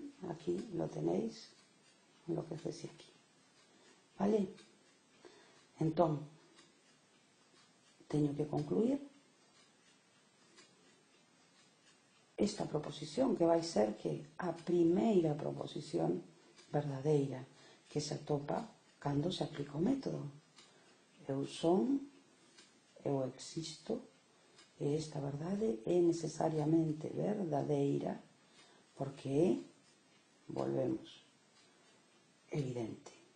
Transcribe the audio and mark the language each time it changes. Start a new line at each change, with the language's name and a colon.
Spanish: Aquí lo tenéis, lo que es aquí. Vale?
Galician: Entón, teño que concluir esta proposición, que vai ser que a primeira proposición verdadeira que se atopa cando se aplica o método. Eu son, eu existo, e esta verdade é necesariamente verdadeira porque é, volvemos, evidente.